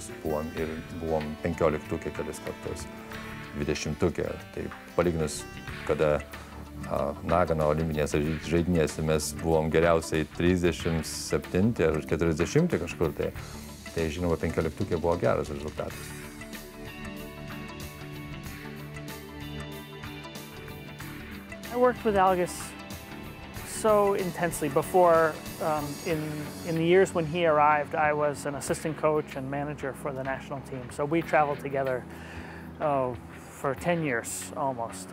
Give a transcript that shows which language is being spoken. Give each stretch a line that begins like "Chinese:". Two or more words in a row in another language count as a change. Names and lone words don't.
Lithuanian: Buvom 15-tukė kelis kartus, 20-tukė. Tai palyginus, kada Nagano olimpinės žaidynėse mes buvom geriausiai 37 ar 40 kažkur, tai žinoma 15-tukė buvo geras rezultatas.
English: I worked with Algis so intensely before. In the years when he arrived, I was an assistant coach and manager for the national team. So we traveled together for 10 years almost.